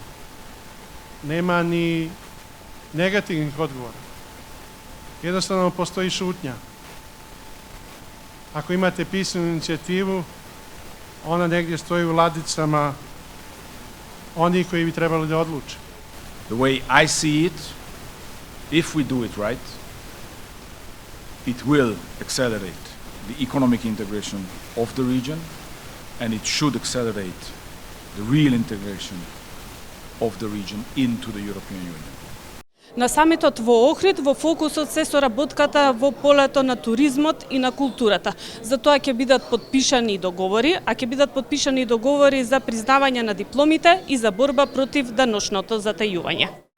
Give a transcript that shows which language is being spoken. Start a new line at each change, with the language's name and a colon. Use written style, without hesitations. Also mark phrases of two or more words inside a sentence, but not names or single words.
Bosnian: Nema ni negativnih odgovora. Jednostavno postoji šutnja. Ako imate pisanu inicijativu, ona negdje stoji u ladicama onih koji bi trebali da odluče.
English: The way I see it, if we do it right, it will accelerate the economic integration of the region, and it should accelerate the real integration of the region into the European Union.
Macedonian: На самитот во Охрид во фокусот се соработката во полето на туризмот и на културата. Затоа ќе бидат подпишани договори, за признавање на дипломите и за борба против даночното затајување.